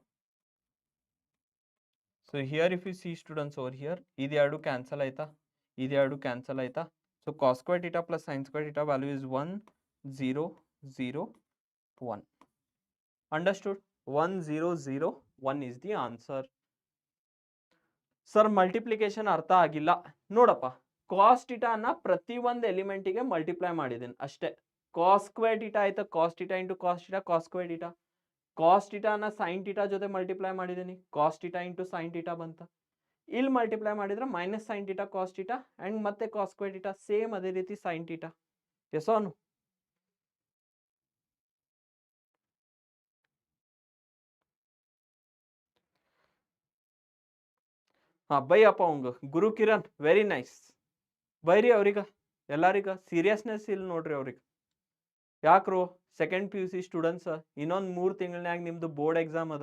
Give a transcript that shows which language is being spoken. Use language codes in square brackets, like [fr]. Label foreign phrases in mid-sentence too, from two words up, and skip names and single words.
[en] So here if you see students over here, [kn] ಇದು ಎರಡು cancel ಆಯ್ತಾ, ಇದು ಎರಡು cancel ಆಯ್ತಾ. [en] So cos square theta plus sin square theta value is 1 0 0 1. Understood? 1 0 0 1 is the answer. [kn] Sir, multiplication ಅರ್ಥ ಆಗಿಲ್ಲ. ನೋಡಪ್ಪ, cos theta ಅನ್ನ ಪ್ರತಿ ಒಂದು ಎಲಿಮೆಂಟಿಗೆ ಮಲ್ಟಿಪ್ಲೈ ಮಾಡಿದ್ದೀನಿ ಅಷ್ಟೇ. [en] cos square theta ಆಯ್ತಾ, cos theta into cos theta cos square theta. cos theta ಅನ್ನ sin theta [kn] ಜೊತೆ ಮಲ್ಟಿಪ್ಲೈ ಮಾಡಿದ್ದೀನಿ, [en] cos theta into sin theta ಬಂತ. [kn] ಇಲ್ಲಿ ಮಲ್ಟಿಪ್ಲೈ ಮಾಡಿದ್ರೆ [en] ಮೈನಸ್ sin theta cos theta and ಮತ್ತೆ cos square theta, [kn] ಸೇಮ್ ಅದೇ ರೀತಿ [en] sin theta. Yes or no? [kn] ಬೈಯಪ್ಪ ಅವಂಗ ಗುರು ಕಿರಣ್, [en] very nice. [kn] ಬೈರಿ ಅವ್ರಿಗ ಎಲ್ಲರಿಗ ಸೀರಿಯಸ್ನೆಸ್ ಇಲ್ಲಿ ನೋಡ್ರಿ ಅವ್ರಿಗೆ. ಯಾಕ್ರು [en] second PUC students, [kn] ಇನ್ನೊಂದು 3 ತಿಂಗಳನ್ಯಾಗ ನಿಮ್ದು [en] board exam [kn] ಅದ.